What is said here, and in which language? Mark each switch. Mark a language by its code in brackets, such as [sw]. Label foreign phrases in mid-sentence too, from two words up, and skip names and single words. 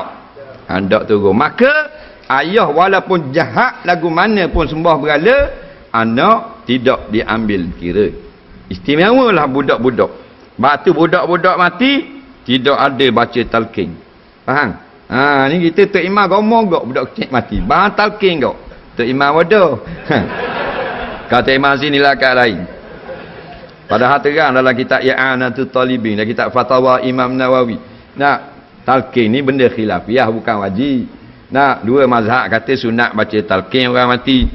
[ms] Tak turun. Maka ayah walaupun jahat lagu mana pun sembah berhala, anak tidak diambil kira. Istimewalah budak-budak. Batu budak-budak mati tidak ada baca talqin. Faham? Ni kita tok imam ngomong gak budak kecil mati. Talqin gak. Tok Imam bodoh. Kata Imam sini lah kat lain. Padahal terang dalam kitab I'anatul Talibin, dalam kitab Fatwa Imam Nawawi. Talqin ni benda khilafiyah, bukan wajib. Dua mazhab kata sunat baca talqin orang mati.